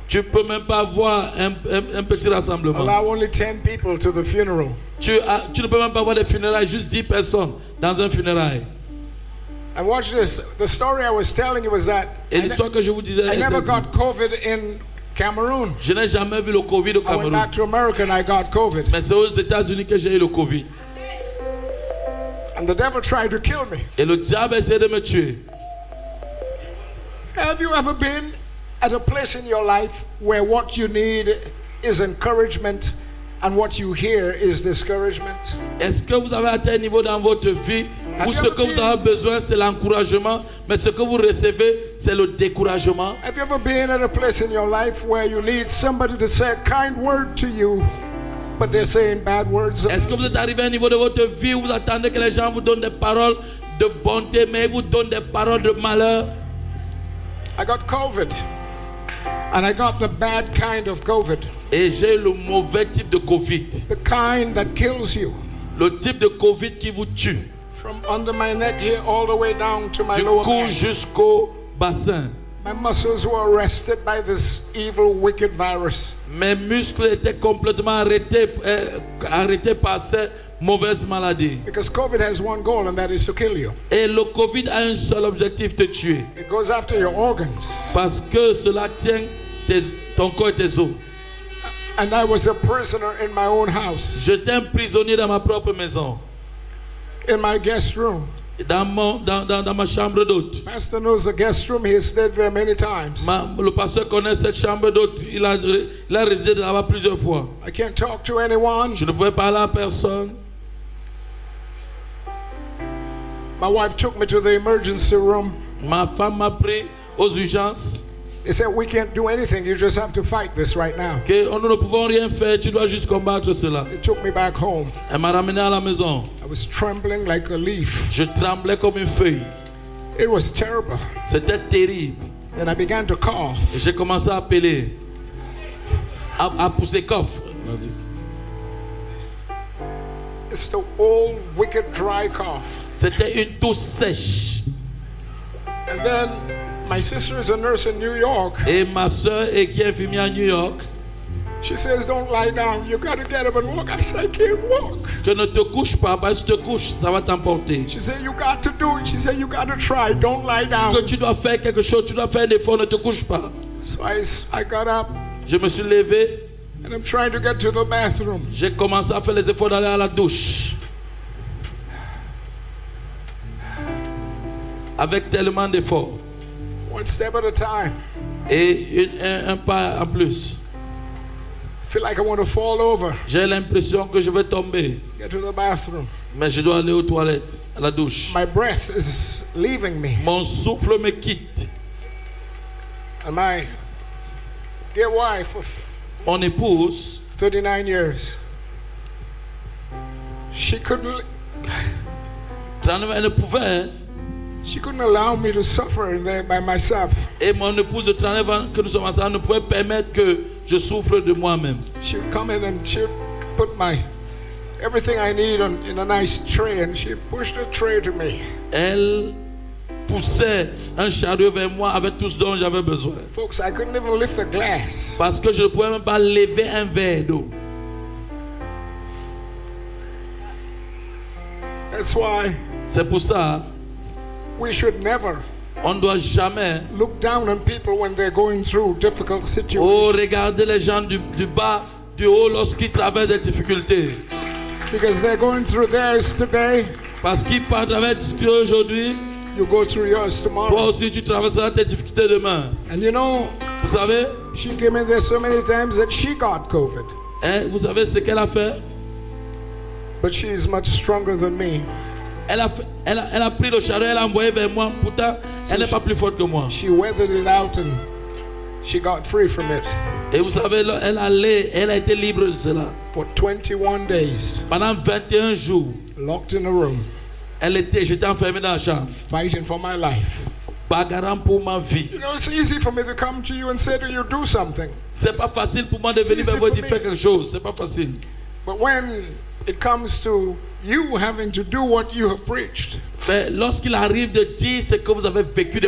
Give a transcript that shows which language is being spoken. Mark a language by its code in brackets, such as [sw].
[fr] Tu peux même pas avoir un petit rassemblement. [en] Allow only 10 people to the funeral. [fr] Tu ne peux même pas avoir des funérailles, juste 10 personnes dans un funérail. [en] And watch this. The story I was telling you was that [fr] Et l'histoire que je vous disais [en] I [fr] est [en] never [fr] celle-ci. [en] got COVID in Cameroon. [fr] Je n'ai jamais vu le Covid au [en] I went [fr] Cameroun. [en] back to America and I got COVID. [fr] Mais c'est aux États-Unis que j'ai eu le Covid. [en] And the devil tried to kill me. [fr] Et le diable a essayé de me tuer. [en] Have you ever been at a place in your life where what you need is encouragement and what you hear is discouragement? [fr] Est-ce que vous avez atteint un niveau dans votre vie où ce que vous avez besoin, c'est l'encouragement, mais ce que vous recevez, c'est le découragement? [en] Have you ever been at a place in your life where you need somebody to say a kind word to you, but they're saying bad words? [fr] Est-ce que vous êtes arrivé à un niveau de votre vie où vous attendez que les gens vous donnent des paroles de bonté, mais ils vous donnent des paroles de malheur? [en] I got COVID, and I got the bad kind of COVID, [fr] Et j'ai le mauvais type de Covid. [en] the kind that kills you. [fr] Le type de Covid qui vous tue. [en] From under my neck here all the way down to my [fr] Du [en] lower [fr] cou [en] back. [fr] jusqu'au bassin. [en] My muscles were arrested by this evil, wicked virus. [fr] Mes muscles étaient complètement arrêtés par cette mauvaise maladie. [en] Because COVID has one goal, and that is to kill you. [fr] Et le Covid a un seul objectif, te tuer. [en] It goes after your organs. [fr] Parce que cela tient ton corps et tes os. [en] And I was a prisoner in my own house, [fr] J'étais un prisonnier dans ma propre maison. [en] in my guest room. [fr] Dans ma chambre d'hôte. [en] Pastor knows the guest room. He has stayed there many times. [fr] Le pasteur connaît cette chambre d'hôte. Il a résidé là-bas plusieurs fois. [en] I can't talk to anyone. [fr] Je ne pouvais parler à personne. [en] My wife took me to the emergency room. [fr] Ma femme m'a pris aux urgences. [en] They said, we can't do anything. You just have to fight this right now. [fr] Que nous ne pouvons rien faire. Tu dois juste combattre cela. [en] They took me back home. [fr] Elle m'a ramené à la maison. [en] I was trembling like a leaf. [fr] Je tremblais comme une feuille. [en] It was terrible. [fr] C'était terrible. [en] And I began to cough. [fr] Et j'ai commencé à appeler. À pousser coffre. Vas-y. [en] It's the old, wicked, dry cough. [fr] C'était une toux sèche. [en] And then my sister is a nurse in New York. [fr] Et ma soeur, qui est infirmière à New York, [en] She says, don't lie down. You got to get up and walk. I said, I can't walk. [fr] que ne te couche pas, parce que si tu te couches, ça va t'emporter. [en] She said, you got to do it. She said, you got to try. Don't lie down. [fr] Que tu dois faire quelque chose, tu dois faire un effort, ne te couche pas. [en] So I got up [fr] Je me suis levé, [en] and I'm trying to get to the bathroom. [fr] j'ai commencé à faire les efforts d'aller à la douche. Avec tellement d'efforts. [en] One step at a time. [fr] Et un pas en plus. [en] I feel like I want to fall over. [fr] J'ai l'impression que je vais tomber. [en] Get to the bathroom. [fr] Mais je dois aller aux toilettes, à la douche. [en] My breath is leaving me. [fr] Mon souffle me quitte. [en] And my dear wife of [fr] Mon épouse, [en] 39 years, she couldn't [fr] elle ne pouvait. [en] allow me to suffer in there by myself. [fr] Et mon épouse de 39 ans que nous sommes ensemble ne pouvait permettre que je souffre de moi-même. [en] She would come in and she would put everything I need in a nice tray, and she pushed a tray to me. [fr] Elle poussait un chariot vers moi avec tout ce dont j'avais besoin. [en] Folks, I couldn't even lift a glass. [fr] Parce que je ne pouvais même pas lever un verre d'eau. [en] That's why [fr] C'est pour ça, [en] we should never [fr] on ne doit jamais [en] look down on people when they're going through difficult situations. [fr] regarder les gens du bas, du haut lorsqu'ils traversent des difficultés. [en] Because they're going through theirs today, [fr] Parce qu'ils traversent des difficultés aujourd'hui, [en] you go through yours [fr] toi [en] tomorrow. [fr] aussi tu traverseras tes difficultés demain. [en] And you know, [fr] Vous savez, [en] she came in there so many times that she got COVID. [fr] vous savez ce qu'elle a fait? [en] But she's much stronger than me. [fr] Elle a pris le chariot, elle a envoyé vers moi. Pourtant, elle n'est pas plus forte que moi. [en] She weathered it out and she got free from it. [fr] Et vous savez, elle a été libre de cela. [en] For 21 days, [fr] Pendant 21 jours, [en] locked in a room, [fr] j'étais enfermé dans la chambre, [en] fighting for my life. [fr] bagarrant pour ma vie. [en] You know, it's easy for me to come to you and say to you, do something. [fr] C'est pas facile pour moi de venir vers vous et de faire quelque chose. C'est pas facile. [en] But when it comes to you having to do what you have preached, [fr] Mais lorsqu'il arrive de dire ce que vous avez vécu de